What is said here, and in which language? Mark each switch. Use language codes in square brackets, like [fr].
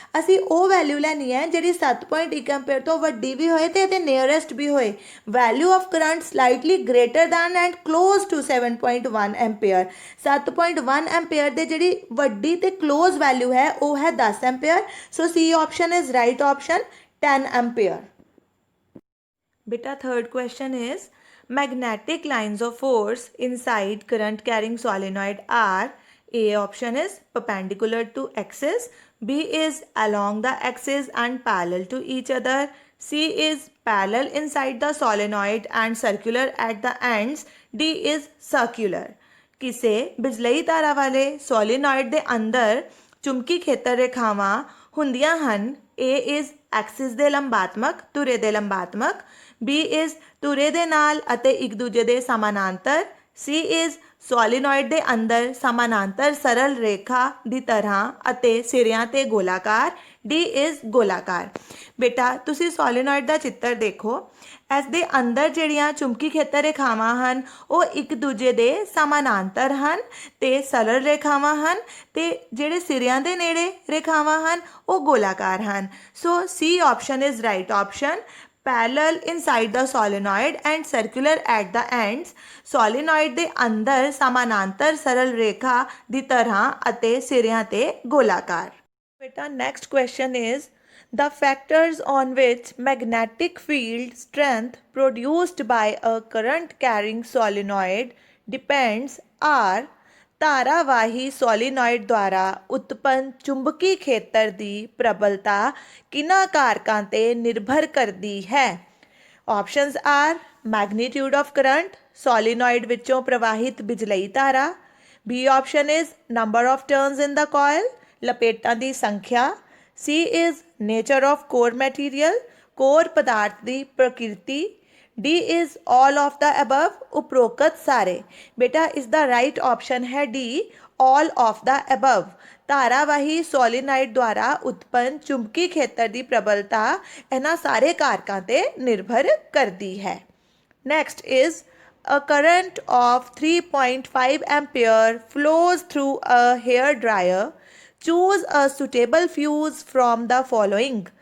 [pa] ਅਸੀਂ ਉਹ ਵੈਲਿਊ ਲੈਣੀ ਹੈ ਜਿਹੜੀ 7.1 ਐਂਪੀਅਰ ਤੋਂ ਵੱਡੀ ਵੀ ਹੋਏ ਤੇ ਇਹਦੇ ਨੀਅਰੈਸਟ ਵੀ ਹੋਏ। [en] Value of current slightly greater than and close to 7.1 ampere. [pa] 7.1 ampere ਦੇ ਜਿਹੜੀ ਵੱਡੀ ਤੇ ਕਲੋਜ਼ ਵੈਲਿਊ ਹੈ ਉਹ ਹੈ 10 ampere. [en] So C option is right option, 10 ampere. Beta, third question is magnetic lines of force inside current carrying solenoid are: A option is perpendicular to axis, B is along the axis and parallel to each other, C is parallel inside the solenoid and circular at the ends, D is circular। [pa] ਕਿਸੇ ਬਿਜਲਈ ਤਾਰਾਂ ਵਾਲੇ ਸੋਲੀਨੋਇਡ ਦੇ ਅੰਦਰ ਚੁੰਬਕੀ ਖੇਤਰ ਰੇਖਾਵਾਂ ਹੁੰਦੀਆਂ ਹਨ। A is Axis ਦੇ ਲੰਬਾਤਮਕ, ਧੁਰੇ ਦੇ ਲੰਬਾਤਮਕ, B is ਧੁਰੇ ਦੇ ਨਾਲ ਅਤੇ ਇੱਕ ਦੂਜੇ ਦੇ ਸਮਾਨਾਂਤਰ, C is ਸੋਲੀਨੋਇਡ ਦੇ ਅੰਦਰ ਸਮਾਨਾਂਤਰ ਸਰਲ ਰੇਖਾ ਦੀ ਤਰ੍ਹਾਂ ਅਤੇ ਸਿਰਿਆਂ ਤੇ ਗੋਲਾਕਾਰ, D is ਗੋਲਾਕਾਰ। ਬੇਟਾ ਤੁਸੀਂ ਸੋਲੀਨੋਇਡ ਦਾ ਚਿੱਤਰ ਦੇਖੋ, ਇਸ ਦੇ ਅੰਦਰ ਜਿਹੜੀਆਂ ਚੁੰਬਕੀ ਖੇਤਰ ਰੇਖਾਵਾਂ ਹਨ ਉਹ ਇੱਕ ਦੂਜੇ ਦੇ ਸਮਾਨਾਂਤਰ ਹਨ ਤੇ ਸਰਲ ਰੇਖਾਵਾਂ ਹਨ ਤੇ ਜਿਹੜੇ ਸਿਰਿਆਂ ਦੇ ਨੇੜੇ ਰੇਖਾਵਾਂ ਹਨ ਉਹ ਗੋਲਾਕਾਰ ਹਨ। [en] So C option is right option, parallel inside the solenoid and circular at the ends। [pa] solenoid ਦੇ ਅੰਦਰ ਸਮਾਨਾਂਤਰ ਸਰਲ ਰੇਖਾ ਦੀ ਤਰ੍ਹਾਂ ਅਤੇ ਸਿਰਿਆਂ ਤੇ ਗੋਲਾਕਾਰ। [en] ਬੇਟਾ next question is the factors on which magnetic field strength produced by a current carrying solenoid depends are: [pa] ਧਾਰਾਵਾਹੀ ਸੋਲੀਨੋਇਡ ਦੁਆਰਾ ਉਤਪੰਨ ਚੁੰਬਕੀ ਖੇਤਰ ਦੀ ਪ੍ਰਬਲਤਾ ਕਿਹਨਾਂ ਕਾਰਕਾਂ ਤੇ ਨਿਰਭਰ ਕਰਦੀ ਹੈ? [en] options are: magnitude of current, [pa] ਸੋਲੀਨੋਇਡ ਵਿੱਚੋਂ ਪ੍ਰਵਾਹਿਤ ਬਿਜਲਈ ਧਾਰਾ। [en] B option is number of turns in the coil, [pa] ਲਪੇਟਾਂ ਦੀ ਸੰਖਿਆ। [en] C is nature of core material, [pa] core ਪਦਾਰਥ ਦੀ ਪ੍ਰਕਿਰਤੀ। [en] D is all of the above, [pa] ਉਪਰੋਕਤ ਸਾਰੇ। ਬੇਟਾ ਇਸ ਦਾ ਰਾਈਟ ਆਪਸ਼ਨ ਹੈ D, [en] all of the above। [pa] ਧਾਰਾਵਾਹੀ ਸੋਲੀਨਾਈਡ ਦੁਆਰਾ ਉਤਪੰਨ ਚੁੰਬਕੀ ਖੇਤਰ ਦੀ ਪ੍ਰਬਲਤਾ ਇਹਨਾਂ ਸਾਰੇ ਕਾਰਕਾਂ ਤੇ ਨਿਰਭਰ ਕਰਦੀ ਹੈ। [en] Next is a current of 3.5 ampere flows through a hair dryer, choose a suitable fuse from the following।